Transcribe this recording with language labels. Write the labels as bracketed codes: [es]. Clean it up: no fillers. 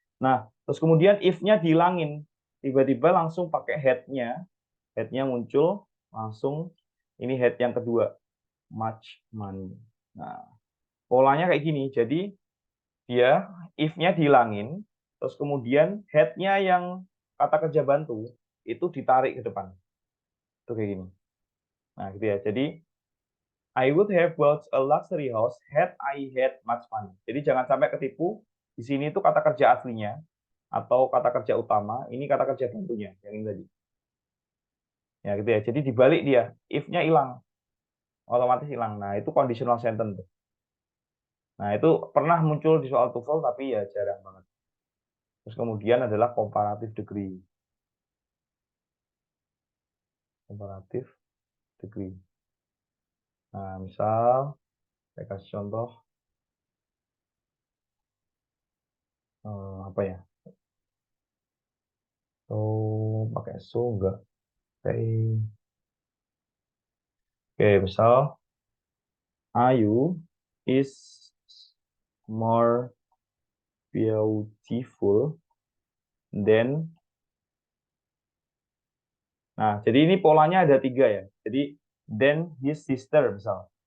[id] Nah, terus kemudian if-nya dihilangin, tiba-tiba langsung pakai head-nya muncul langsung ini head yang kedua, much money. Nah, polanya kayak gini. Jadi dia if-nya dihilangin, terus kemudian head-nya yang kata kerja bantu itu ditarik ke depan. Itu kayak gini. Nah, gitu ya. [en] Jadi I would have bought a luxury house had I had much money. [id] Jadi jangan sampai ketipu. Di sini itu kata kerja aslinya atau kata kerja utama, ini kata kerja bantunya yang ini tadi. Ya, gitu ya. Jadi dibalik dia, if-nya hilang, otomatis hilang. Nah, itu conditional sentence. Nah, itu pernah muncul di soal TOEFL tapi ya jarang banget. Terus kemudian adalah comparative degree. Comparative degree. Nah, misal saya kasih contoh apa ya? Oh, pakai so enggak? Oke, misal [en] Ayu is more beautiful than. [id] Nah, jadi ini polanya ada 3 ya. Jadi than his sister misal.